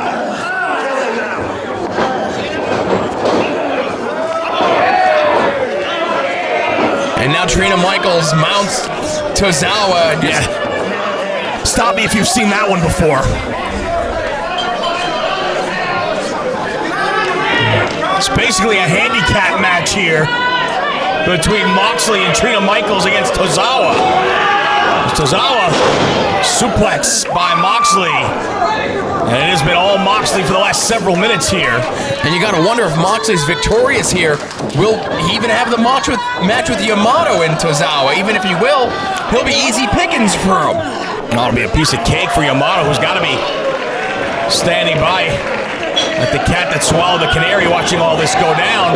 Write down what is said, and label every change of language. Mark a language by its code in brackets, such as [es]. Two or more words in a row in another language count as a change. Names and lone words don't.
[en] And now Trina Michaels mounts Tozawa. Yeah. Stop me if you've seen that one before. It's basically a handicap match here between Moxley and Trina Michaels against Tozawa. Tozawa suplex by Moxley. And it has been all Moxley for the last several minutes here. And you gotta wonder if Moxley's victorious here, will he even have the match with Yamato and Tozawa? Even if he will, he'll be easy pickings for him. No, it'll be a piece of cake for Yamato, who's gotta be standing by like the cat that swallowed the canary watching all this go down.